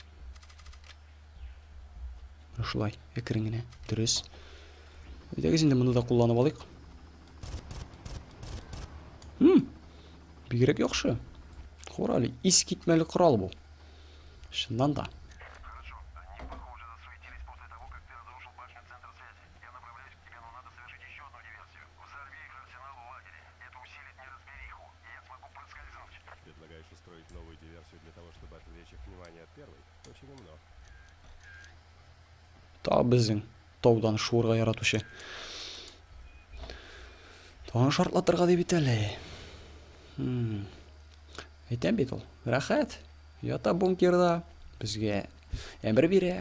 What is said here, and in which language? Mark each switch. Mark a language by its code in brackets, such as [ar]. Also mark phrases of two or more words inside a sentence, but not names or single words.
[tt] Шулай, экран генә, дөрес. Әйдәгез инде моны да кулланып алыйк. Бигрәк яхшы. Корали, ис китмәле корал бу. Шуннан да. [ru] Предлагаешь устроить новую диверсию для того, чтобы отвлечь их внимание от первой? Очень умно. [tt] Та безнең таудан шуырга яратучы. Тагын шартлатырга дип бит әле. Әйтәм бит ул. Рәхәт. Ята бункерда безгә әмер бирә.